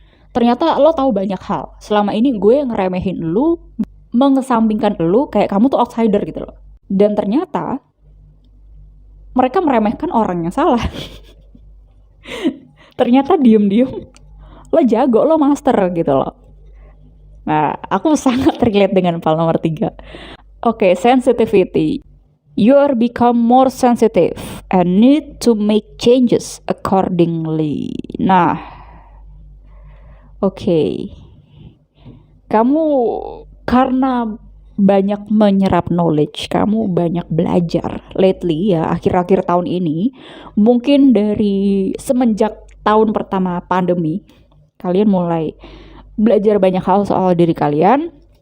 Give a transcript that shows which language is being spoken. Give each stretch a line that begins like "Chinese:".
Indonesian: Ternyata lo tahu banyak hal. Selama ini gue ngeremehin lu, mengesampingkan lu kayak kamu tuh outsider gitu loh. Dan ternyata mereka meremehkan orang yang salah. Ternyata diem-diem lo jago, lo master gitu loh. Nah, aku sangat relate dengan file nomor 3.
English: Oke, sensitivity. You are become more sensitive and need to make changes accordingly. Nah, oke.
Indonesian: Kamu karena banyak menyerap knowledge, kamu banyak belajar lately ya, akhir-akhir tahun ini, mungkin dari semenjak tahun pertama pandemi, kalian mulai belajar banyak hal soal diri kalian.